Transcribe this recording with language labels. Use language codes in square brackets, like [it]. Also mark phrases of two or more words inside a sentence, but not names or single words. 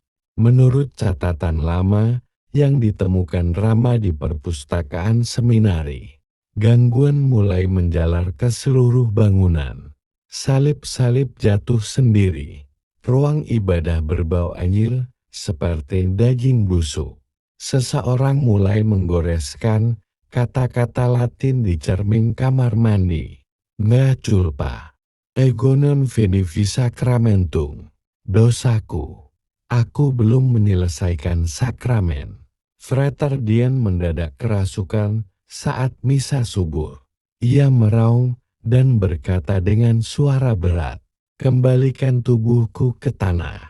[id] Menurut catatan lama yang ditemukan Rama di perpustakaan seminari, gangguan mulai menjalar ke seluruh bangunan. Salib-salib jatuh sendiri. Ruang ibadah berbau anyir seperti daging busuk. Seseorang mulai menggoreskan kata-kata Latin di cermin kamar mandi. [la] Mea culpa, ego non veni vi sacramentum. [id] Dosaku, Aku belum menyelesaikan sakramen. Frater Dian mendadak kerasukan saat misa subuh. Ia meraung dan berkata dengan suara berat, "Kembalikan tubuhku ke tanah.